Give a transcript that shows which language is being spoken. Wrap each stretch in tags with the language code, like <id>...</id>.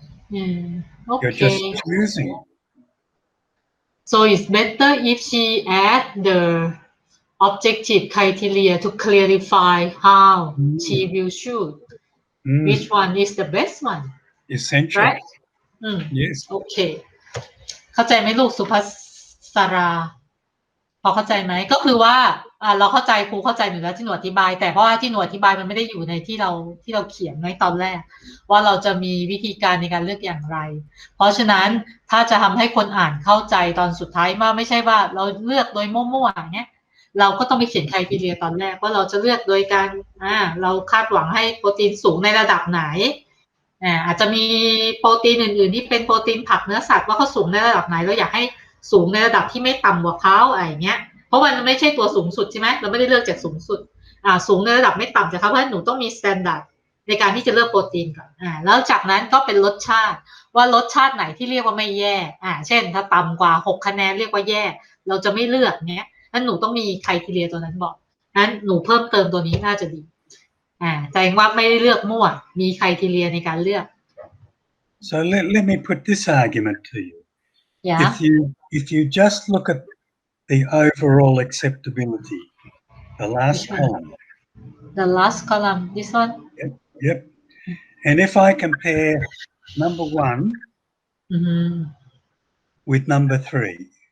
<en>You're just Okay. choosing. So it's better if she add the objective criteria to clarify how she will choose which one is the best one. Essential. Right? Yes. Okay.</en> <th>เข้าใจไหมลูกสุภัสราพอเข้าใจไหมก็คือว่าเราเข้าใจครูเข้าใจอยู่แล้วที่หนูอธิบายแต่เพราะว่าที่หนูอธิบายมันไม่ได้อยู่ในที่เราเขียนไว้ตอนแรกว่าเราจะมีวิธีการในการเลือกอย่างไรเพราะฉะนั้นถ้าจะทำให้คนอ่านเข้าใจตอนสุดท้ายว่าไม่ใช่ว่าเราเลือกโดยมั่วๆเนี้ยเราก็ต้องไปเขียนไครทีเรียตอนแรกว่าเราจะเลือกโดยการเราคาดหวังให้โปรตีนสูงในระดับไหน อาจจะมีโปรตีนอื่นๆที่เป็นโปรตีนผักเนื้อสัตว์ว่าเขาสูงในระดับไหนเราอยากให้สูงในระดับที่ไม่ต่ำกว่าเขาอะไรเงี้ยเพราะมันไม่ใช่ตัวสูงสุดใช่ไหมเราไม่ได้เลือกจากสูงสุด สูงในระดับไม่ต่ำจากเขาเพราะฉะนั้นหนูต้องมีสแตนดาร์ดในการที่จะเลือกโปรตีนก่อนแล้วจากนั้นก็เป็นรสชาติว่ารสชาติไหนที่เรียกว่าไม่แย่เช่นถ้าต่ำกว่า6คะแนนเรียกว่าแย่เราจะไม่เลือกเนี้ยนั้นหนูต้องมีไครทีเรียตัวนั้นบอกนั้นหนูเพิ่มเติมตัวนี้น่าจะดีแต่ว่าไม่ได้เลือกมั่วมีไครทีเรียในการเลือก</th> <en>So let me put this argument to you. Yeah. If you just look at the overall acceptability, the last column. The last column, this one? Yep. And if I compare number 1 with number 3.</en>